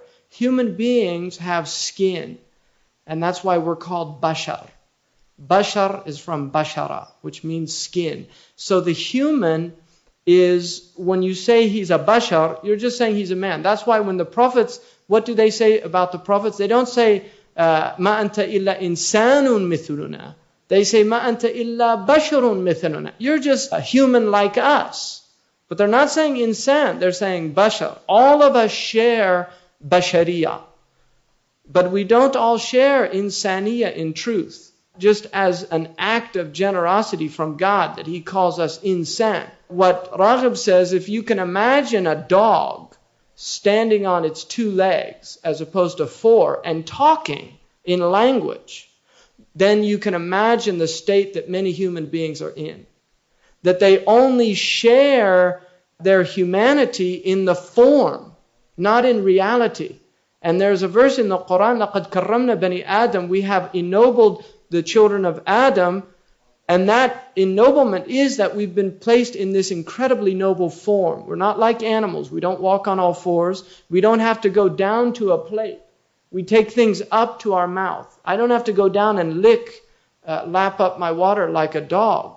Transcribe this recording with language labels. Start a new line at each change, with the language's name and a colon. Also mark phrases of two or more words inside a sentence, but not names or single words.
English: Human beings have skin. And that's why we're called bashar. Bashar is from bashara, which means skin. So the human is, when you say he's a bashar, you're just saying he's a man. That's why when the prophets, what do they say about the prophets? They don't say,
Arabic: ما أنت إلا إنسان مثلنا.
English: They say,
Arabic: ما أنت إلا بشر مثلنا.
English: You're just a human like us. But they're not saying insan, they're saying bashar. All of us share bashariya. But we don't all share insaniya in truth. Just as an act of generosity from God that He calls us insan. What Raghib says, if you can imagine a dog standing on its two legs as opposed to four and talking in language, then you can imagine the state that many human beings are in. That they only share their humanity in the form, not in reality. And there's a verse in the Quran,
Arabic: لَقَدْ كَرَّمْنَا بَنِي آدَمَ,
English: we have ennobled the children of Adam, and that ennoblement is that we've been placed in this incredibly noble form. We're not like animals. We don't walk on all fours. We don't have to go down to a plate. We take things up to our mouth. I don't have to go down and lap up my water like a dog.